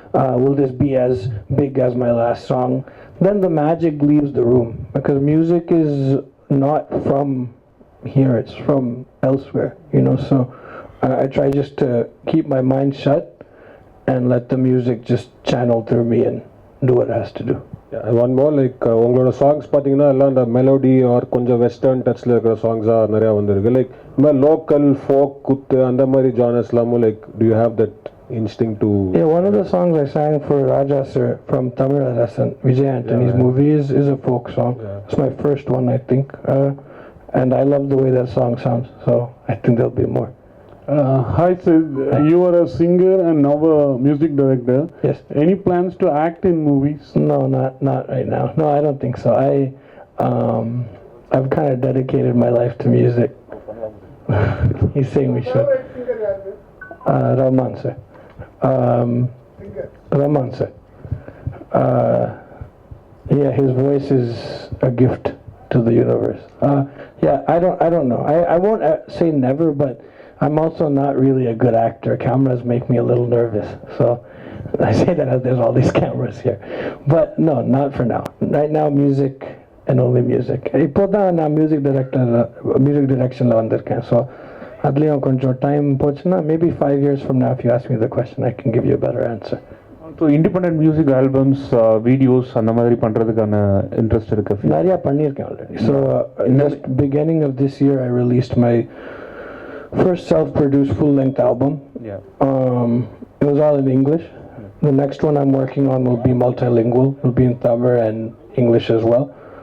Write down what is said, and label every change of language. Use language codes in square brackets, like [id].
[en] Will this be as big as my last song? Then the magic leaves the room, because music is not from here, it's from elsewhere, so I try just to keep my mind shut and let the music just channel through me and do what it has to do. Yeah, one more, [ta] உங்களோட songs பார்த்தீங்கன்னா எல்லாம் அந்த melody R கொஞ்சம் western டச்சில் இருக்கிற சாங்ஸாக நிறையா வந்திருக்கு. Like இந்த மாதிரி லோக்கல் ஃபோக் குத்து அந்த மாதிரி ஜானர்ஸ் இல்லாமல் [en] do you have that instinct to... Yeah, one of the songs I sang for Raja sir from Tamil Vijay Antony's movie is a folk song. Yeah. It's my first one, I think. And I love the way that song sounds, so I think there'll be more. Hi Sid, you are a singer and now a music director. Yes. Any plans to act in movies? No, not right now. No, I don't think so. I've kind of dedicated my life to music. He's saying we should. Rahman sir. Rahman sir. Yeah, his voice is a gift to the universe. Yeah, I don't know. I won't say never, but I'm also not really a good actor. Cameras make me a little nervous. So I say that as there's all these cameras here. But no, not for now. Right now, music and only music. [ta] இப்போதான் நான் music directionல வந்திருக்கேன். [en] So [ta] அதுலயும் கொஞ்சம் time போச்சுன்னா, [en] maybe 5 years from now, if you ask me the question, I can give you a better answer. [ta] So independent music albums videos அந்த மாதிரி பண்ணுறதுக்கான interest இருக்கு? நிறையா பண்ணியிருக்கேன் already. [en] So just beginning of this year, I released my first self-produced full-length album. Yeah. It was all in English. The next one I'm working on will be multilingual. It'll be in Tamil and English as well.